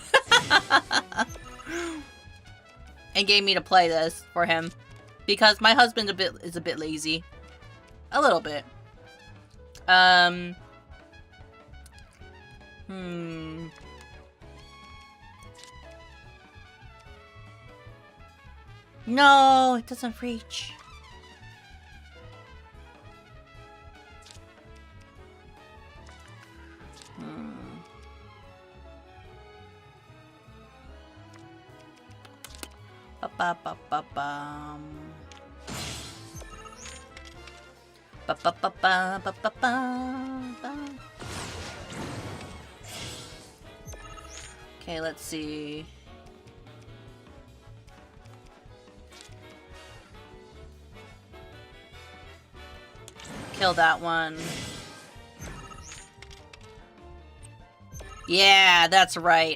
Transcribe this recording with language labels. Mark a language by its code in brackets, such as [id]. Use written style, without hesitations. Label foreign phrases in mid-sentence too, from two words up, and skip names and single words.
[en] And gave me to play this for him because my husband is a bit lazy. A little bit. No, it doesn't reach. Ba-ba-ba-ba-bum. Ba-ba-ba-ba-ba-ba-ba. Okay, let's see. Kill that one. Yeah, that's right.